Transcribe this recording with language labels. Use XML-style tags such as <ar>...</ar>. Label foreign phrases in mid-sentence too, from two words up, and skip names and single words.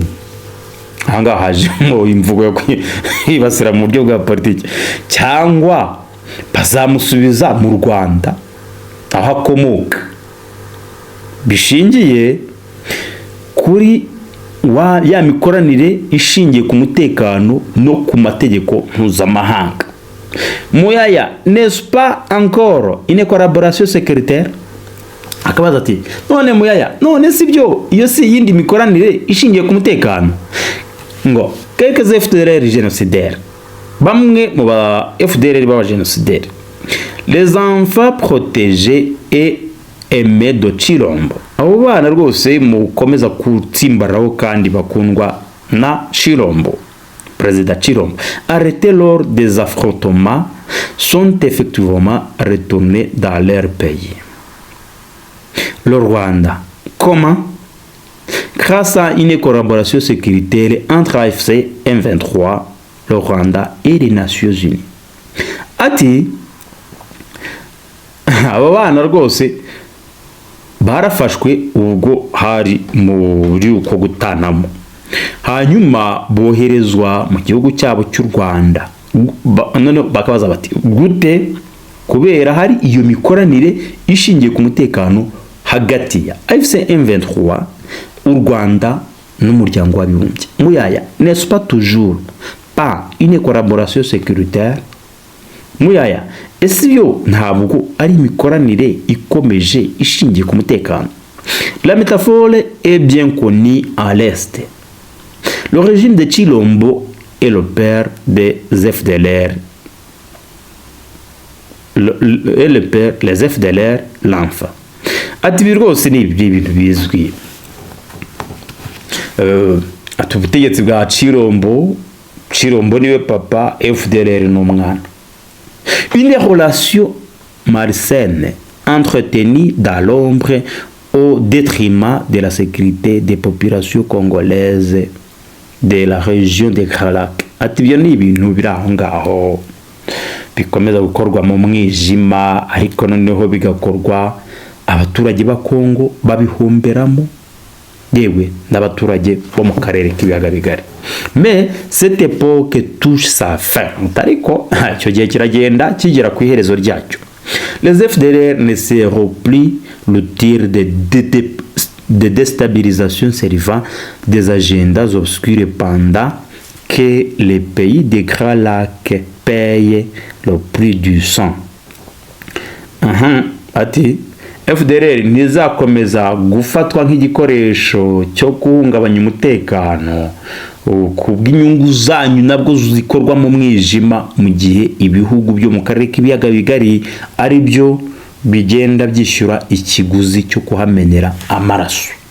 <rw>Ahangaha hajemo imvugo yo kwibasira mu buryo bwa politiki, cyangwa bazamusubiza mu Rwanda aho akomoka, bishingiye kuri ya mikoranire ishingiye ku mutekano no ku mategeko mpuzamahanga.</rw> <fr>Muyaya, n'est-ce pas encore une collaboration sécuritaire?</fr> <rw>Akabaza ati none Muyaya, none sibyo iyo si yindi mikoranire ishingiye ku mutekano? Ngo</rw> <fr>quelques FDLR génocidaires,</fr> <rw>bamwe mu ba FDLR baba génocidaires,</rw> <fr>les enfants protégés et aimés de Chirombo,</fr> <rw>abo bana rwose mukomeza kutsimbaraho kandi bakundwa na Chirombo,</rw> <fr>président Chirombo, arrêtés lors des affrontements, sont effectivement retournés dans leur pays. Le Rwanda, comment? Grâce à une collaboration sécuritaire entre AFC M23, le Rwanda et les Nations Unies.</fr> <rw>Ati aba bana rwose barafashwe ubwo hari muri uko gutanamo, hanyuma boherezwa mu gihugu cyabo cy'u Rwanda. None bakabaza bati gute? Kubera hari iyo mikoranire ishingiye ku mutekano hagati ya AFC M23, u Rwanda n'umuryango w'abibumbye.</rw> <fr>Muyaya, n'est-ce pas toujours pas une collaboration sécuritaire?</fr> <rw>Muyaya, ese yo ntabwo ari imikoranire ikomeje ishingiye ku mutekano?</rw> <fr>La métaphore est bien connue à l'Est. Le régime de Chilombo est le père des FDLR. Et le père, les FDLR, l'enfant.</fr> <rw>Ati rwose ni ibintu bizwi. Ati ubutegetsi bwa Chirombo niwe papa, FDLR n'umwana.</rw> <fr>Une relation malsaine entretenue dans l'ombre au détriment de la sécurité des populations congolaises de la région de Grand Lac.</fr> <rw>Ati ibyo ni ibintu biri aho ngaho bikomeza gukorwa mu mwijima, ariko noneho bigakorwa abaturage ba Kongo babihomberamo, yewe n'abaturage bo mu karere k'ibiyaga bigari.</rw> <fr>Mais cette époque touche sa fin.</fr> <rw>Ariko icyo gihe kiragenda kigera ku iherezo ryacyo.</rw> <fr>Les FDLR ne seront plus le tir de déstabilisation servant des agendas obscurs pendant que les pays des Grands Lacs payent le prix du sang.</fr> <rw>Ati FDLR ntizakomeza gufatwa nk'igikoresho cyo guhungabanya umutekano ku bw'inyungu zanyu nabwo zikorwa mu mwijima, mu gihe ibihugu byo mu karere k'ibiyaga bigari ari byo bigenda byishyura ikiguzi cyo kuhamenera amaraso.</rw>